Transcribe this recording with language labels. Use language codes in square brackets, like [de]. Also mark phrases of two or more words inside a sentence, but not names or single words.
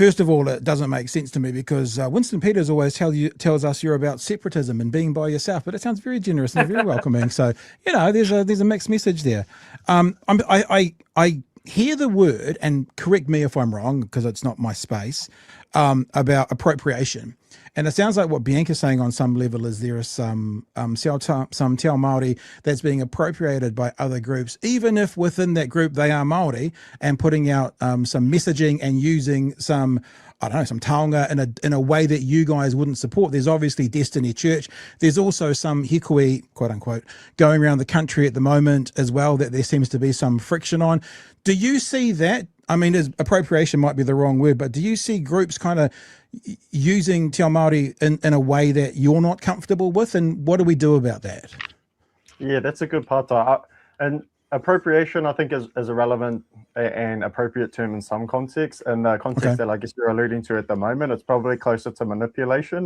[en] First of all, it doesn't make sense to me because Winston Peters always tells us you're about separatism and being by yourself, but it sounds very generous and very welcoming. So, there's a mixed message there. I hear the word, and correct me if I'm wrong because it's not my space, about appropriation. And it sounds like what Bianca's saying on some level is there is some [mi] te ao Māori [en] that's being appropriated by other groups, even if within that group they are Māori, and putting out some messaging and using some taonga in a way that you guys wouldn't support. There's obviously Destiny Church. There's also some hikoi, quote unquote, going around the country at the moment as well that there seems to be some friction on. Do you see that? I mean, appropriation might be the wrong word, but do you see groups kind of using [mi] te ao Māori [en] in a way that you're not comfortable with? And what do we do about that? Yeah, that's a good part. And appropriation, I think, is a relevant and appropriate term in some contexts. In the context that I guess you're alluding to at the moment, it's probably closer to manipulation.